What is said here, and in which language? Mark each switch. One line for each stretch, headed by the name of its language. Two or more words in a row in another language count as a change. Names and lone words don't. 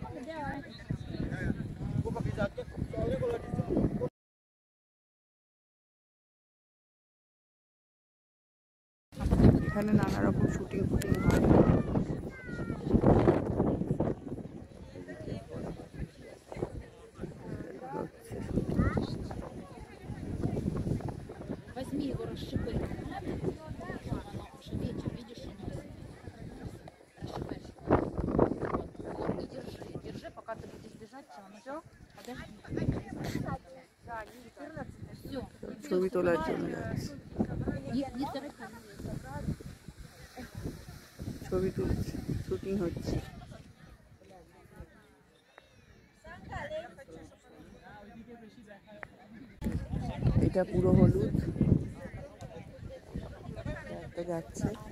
Indonesian: Gua pakai jaket soalnya kalau di
Bangla: এখানে নানা রকম শুটিং ফুটিং হয়।
Russian: Возьми его, расшибай. Уже ветер, видишь, расшибаешь. Вот, и держи, пока ты будешь бежать, все, подожди. Да, 14, все.
Bangla: ছবি তোলার জন্য যাচ্ছে, ছবি তুলছে, শুটিং হচ্ছে। এটা পুরো হলুদ, একটা যাচ্ছে।